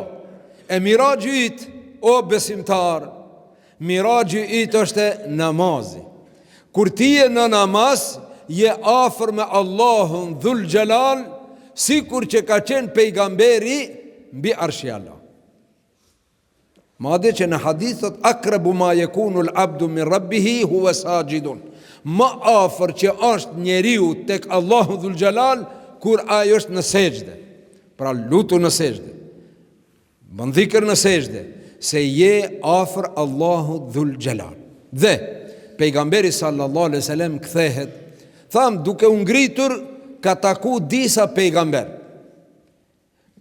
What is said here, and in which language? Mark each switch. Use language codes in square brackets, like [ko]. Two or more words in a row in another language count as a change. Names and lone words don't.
[sq] E miraji yt, o besimtar, miraji yt është namazi. Kur ti je në namaz, je afër me Allahun [ar] ذو الجلال, [sq] sikur që ka qenë pejgamberi mbi Arshi Allah. Madje që në hadith thot, [ar] أقرب ما يكون العبد من ربه وهو ساجد. [sq] Më afër që është njeriu tek Allahu [ar] ذو الجلال [sq] kur ai është në sejdë. Pra lutu në sejdë. Bën dhikr në sejdë, se je afër Allahu [ar] ذو الجلال. [sq] Dhe pejgamberi [ar] صلى الله عليه وسلم [sq] kthehet, tham duke u ngritur ka taku disa pejgamber.